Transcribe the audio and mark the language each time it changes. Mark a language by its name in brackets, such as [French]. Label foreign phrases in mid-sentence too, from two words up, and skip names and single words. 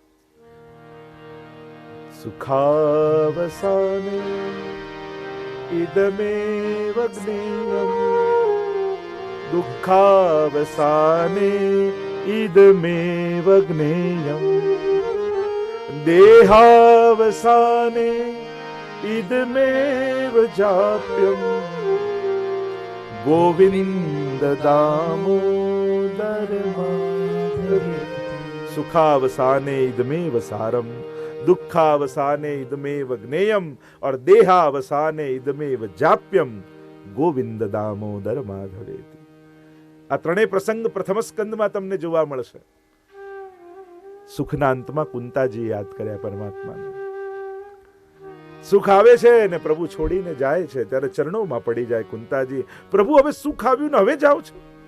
[Sanskrit] સુખાવસાને ઇદમેવ જ્ઞેયમ દુઃખાવસાને ઇદમેવ જ્ઞેયમ દેહાવસાને ઇદમેવ જાપ્યમ ગોવિંદ દામોદર માધવે. સુખાવસાને ઇદમેવ સારમ दुखावसाने इदमेव ज्ञेयम और देहावसाने इदमेव जाप्यम गोविंद दामोदर माधवेति. [Gujarati] આ ત્રણેય પ્રસંગ પ્રથમ સ્કંદમાં તમને જોવા મળશે. સુખના અંતમાં કુંતાજી યાદ કર્યા પરમાત્માને. સુખ આવે છે ને પ્રભુ છોડીને જાય છે, ત્યારે ચરણોમાં પડી જાય કુંતાજી, પ્રભુ હવે સુખ આવ્યું ને હવે જાઓ છો.